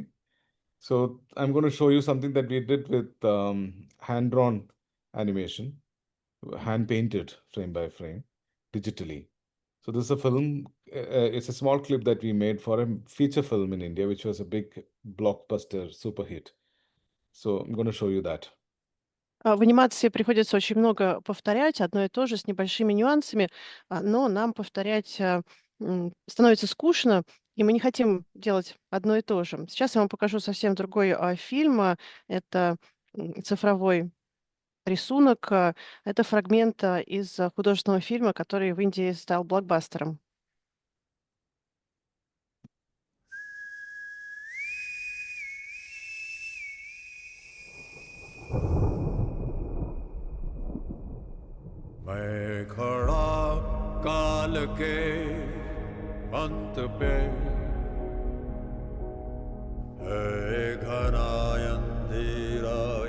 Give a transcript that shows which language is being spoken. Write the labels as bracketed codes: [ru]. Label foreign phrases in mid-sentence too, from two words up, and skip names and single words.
[en] So I'm going to show you something that we did with hand-drawn animation, hand-painted frame by frame, digitally. So this is a film. It's a small clip that we made for a feature film in India, which was a big blockbuster super hit. So I'm going to show you that. [ru] В анимации приходится очень много повторять, одно и то же, с небольшими нюансами, но нам повторять становится скучно, и мы не хотим делать одно и то же. Сейчас я вам покажу совсем другой фильм. Это цифровой рисунок. Это фрагмент из художественного фильма, который в Индии стал блокбастером. [hi] मैं खड़ा काल के अंत पे है घना अंधेरा